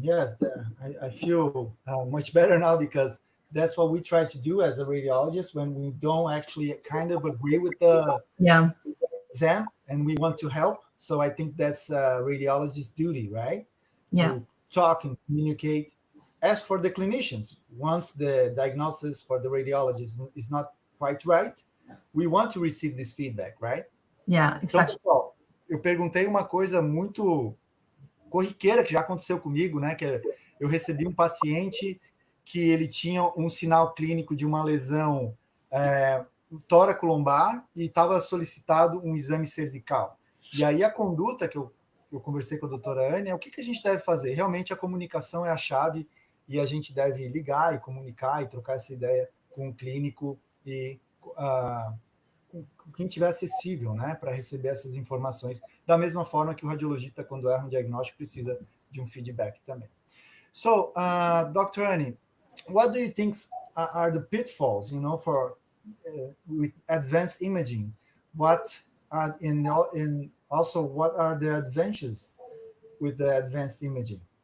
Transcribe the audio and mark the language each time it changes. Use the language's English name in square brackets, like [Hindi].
[English] Yes, I feel much better now, because that's what we try to do as a radiologist when we don't actually kind of agree with the exam and we want to help. So I think that's a radiologist's duty, right? Yeah. To talk and communicate. As for the clinicians, once the diagnosis for the radiologist is not quite right, we want to receive this feedback, right? Yeah, exactly. [Portuguese] Então, pessoal, eu perguntei uma coisa muito corriqueira que já aconteceu comigo, né? Que eu recebi um paciente que ele tinha um sinal clínico de uma lesão tóraco-lombar e estava solicitado um exame cervical. E aí a conduta que eu conversei com a doutora Anne é o que a gente deve fazer. Realmente a comunicação é a chave e a gente deve ligar e comunicar e trocar essa ideia com o clínico e com quem estiver acessível, né, para receber essas informações, da mesma forma que o radiologista, quando erra um diagnóstico, precisa de um feedback também. [English] So, Dr. Anne, what do you think are the pitfalls, for with advanced imaging? What are also what are the advantages with the advanced imaging?